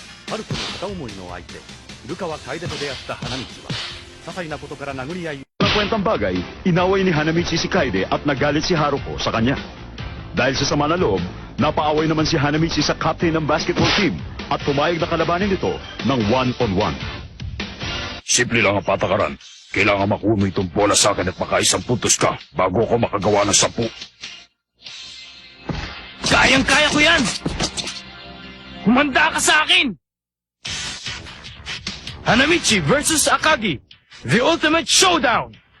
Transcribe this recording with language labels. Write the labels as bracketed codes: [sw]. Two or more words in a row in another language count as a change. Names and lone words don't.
[ja] 春子の片思いの相手、古川楓と出会った花道は、些細なことから殴り合い。 [tl] Sa kwentang bagay, inaway ni Hanamichi si Kaede at nagalit si Haruko sa kanya. Dahil sa sama na loob, napaaway naman si Hanamichi sa captain ng [en] basketball team [tl] at pumayag na kalabanin ito ng [en] one-on-one. [tl] Simple lang ang patakaran. Kailangan makuha mo itong bola sa akin at makaisang puntos ka bago ako makagawa ng 10. Kayang-kaya ko yan! Humanda ka sa akin! [en] Hanamichi versus Akagi, the ultimate showdown!